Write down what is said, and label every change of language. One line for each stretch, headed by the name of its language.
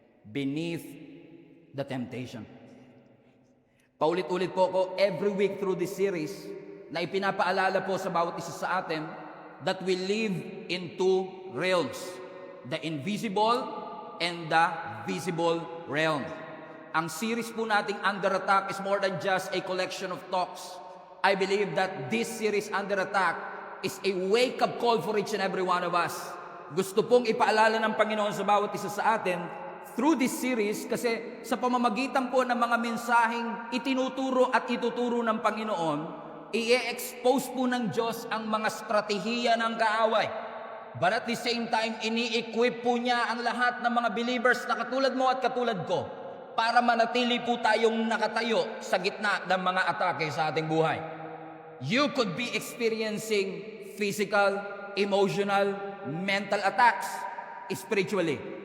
English: Beneath the temptation.
Filipino: Paulit-ulit po ko
English: every week through this series
Filipino: na ipinapaalala po sa bawat isa sa atin
English: that we live in two realms, the invisible and the visible realm.
Filipino: Ang series po nating
English: Under Attack is more than just a collection of talks. I believe that this series Under Attack is a wake-up call for each and every one of us.
Filipino: Gusto pong ipaalala ng Panginoon sa bawat isa sa atin
English: through this series,
Filipino: kasi sa pamamagitan po ng mga mensaheng itinuturo at ituturo ng Panginoon, i-expose po ng Diyos ang mga strategiya ng kaaway.
English: But at the same time,
Filipino: ini-equip po niya ang lahat ng mga believers na katulad mo at
English: katulad ko
Filipino: para manatili po tayong nakatayo sa gitna ng mga atake sa ating buhay.
English: You could be experiencing physical, emotional, mental attacks spiritually.